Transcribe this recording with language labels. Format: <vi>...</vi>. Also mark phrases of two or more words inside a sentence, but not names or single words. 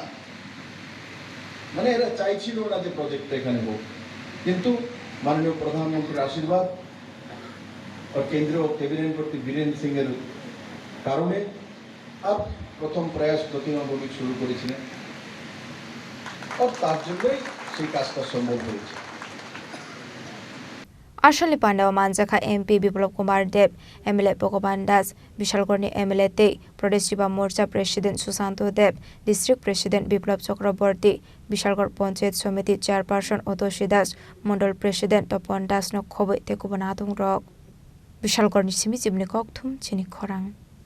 <bn>মানে এরা চাইছিল না যে প্রজেক্টটা এখানে হোক, কিন্তু মাননীয় প্রধানমন্ত্রীর আশীর্বাদ আর কেন্দ্রীয় ক্যাবিনেট মন্ত্রী বীরেন সিং এর কারণে আর প্রথম প্রয়াস প্রতিমা ভৌমিক শুরু করেছিলেন। আর তার জন্যই সেই কাজটা সম্ভব হয়েছে।</bn> <trp>Ashali Panda manjakha MP Biplop Kumar Deb MLA Bhagwan Das Bishalgarhni MLA Tei Pradesh Yuva Morcha President Susanto Deb</trp> <en>District President</en> <trp>Biplop Chakraborty Bishalgarh Panchayat Samiti Chairperson Otoshi Das Mondol President Panda nokhobai tekubun adongrok Bishalgarhni simi jibni kokthum Chini Khorang</trp>